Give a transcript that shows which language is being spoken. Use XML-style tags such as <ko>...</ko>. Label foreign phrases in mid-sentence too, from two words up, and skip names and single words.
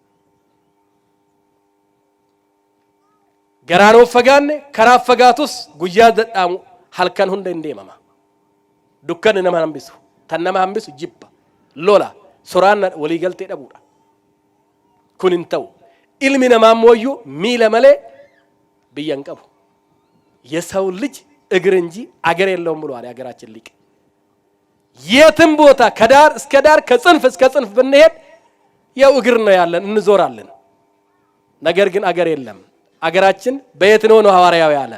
<om>Garaanoo fagaanne karaa fagaatus guyyaa dadhaamu halkan hunda hin deemama. Dukkanni nama hambisu tan nama hambisu jibba lola soraanna walii galtee dhabuudha. Kun hin ta'u ilmi namaa mooyyuu miila malee biyya hin qabu.</om> <am>የሰው ልጅ እግር እንጂ አገር የለውም ብሏል ያገራችን ሊቅ። የትም ቦታ ከዳር እስከ ዳር ከጽንፍ እስከ ጽንፍ ብንሄድ ያው እግር ነው ያለን እንዞራለን። ነገር ግን አገር የለም። አገራችን በየት ነው ሐዋርያው ያለ?</am>